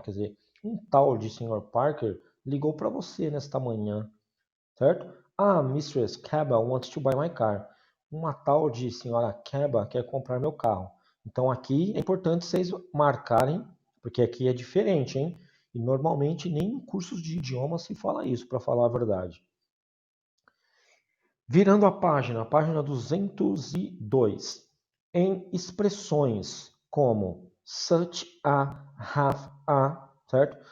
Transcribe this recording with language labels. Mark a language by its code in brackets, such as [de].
[pt] Quer dizer, um tal de senhor Parker ligou para você nesta manhã, certo? [en] Mistress Kaba wants to buy my car. [pt] Uma tal de senhora Kaba quer comprar meu carro. Então aqui é importante vocês marcarem, porque aqui é diferente, hein? E normalmente nem em cursos de idioma se fala isso, para falar a verdade. Virando a página 202, em expressões como such a, have a, certo?